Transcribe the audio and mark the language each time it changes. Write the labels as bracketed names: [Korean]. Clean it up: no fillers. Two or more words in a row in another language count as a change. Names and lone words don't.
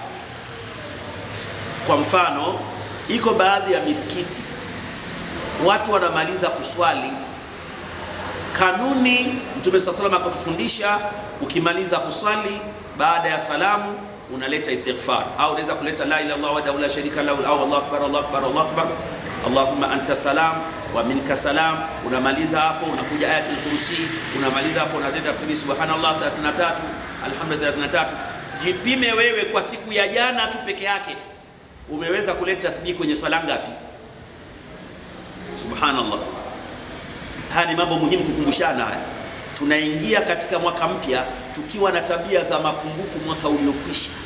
[Swahili] Kwa mfano, iko baadhi ya misikiti watu wanamaliza kuswali, kanuni Mtume [Arabic] صلى الله عليه وسلم [Swahili] akatufundisha, ukimaliza kuswali baada ya salamu unaleta istighfar, au unaweza kuleta [Arabic] لا إله إلا الله وحده لا شريك له, [Swahili] au [Arabic] الله أكبر الله أكبر الله أكبر اللهم أنت السلام ومنك السلام. [Swahili] Unamaliza hapo unakuja [Arabic] آية الكرسي, [Swahili] unamaliza hapo unaleta tasbih subhanallah 33, alhamdulillah 33. Jipime wewe kwa siku ya jana tu peke yake umeweza kuleta tasbih kwenye sala ngapi? Subhanallah. Haya ni mambo muhimu kukumbushana haya. Tunaingia katika mwaka mpya tukiwa na tabia za mapungufu mwaka uliokwisha.